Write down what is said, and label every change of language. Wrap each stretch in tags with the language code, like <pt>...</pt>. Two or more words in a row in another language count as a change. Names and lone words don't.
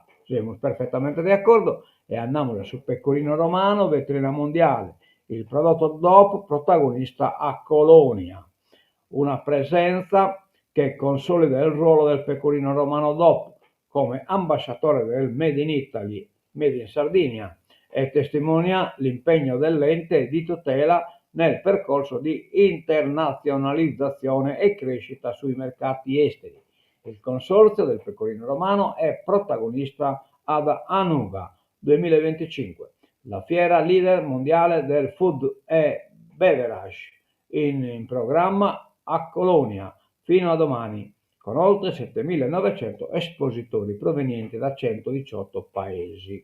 <it>Siamo perfettamente d'accordo e andiamo su Pecorino Romano, vetrina mondiale, il prodotto DOP protagonista a Colonia. una presenza che consolida il ruolo del Pecorino Romano DOP come ambasciatore del</it> <en>Made in Italy, Made in Sardinia,</en> <it>e testimonia l'impegno dell'ente di tutela nel percorso di internazionalizzazione e crescita sui mercati esteri. Il consorzio del Pecorino Romano è protagonista ad Anuga 2025, la fiera leader mondiale del food e beverage, in programma a Colonia fino a domani, con oltre 7.900 espositori provenienti da 118 paesi.</it>